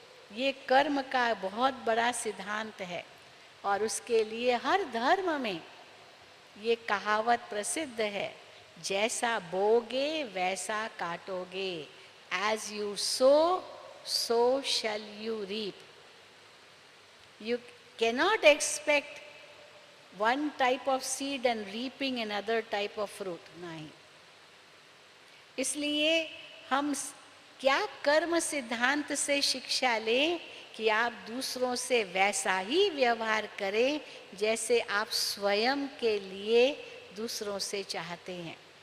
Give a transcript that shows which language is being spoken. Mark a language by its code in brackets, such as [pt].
[hi] ये कर्म का बहुत बड़ा सिद्धांत है और उसके लिए हर धर्म में ये कहावत प्रसिद्ध है, जैसा बोगे वैसा काटोगे, [en] As you sow so shall you reap. You cannot expect one type of seed and reaping another type of fruit, [hi] नहीं। इसलिए हम क्या कर्म सिद्धांत से शिक्षा लें कि आप दूसरों से वैसा ही व्यवहार करें जैसे आप स्वयं के लिए दूसरों से चाहते हैं।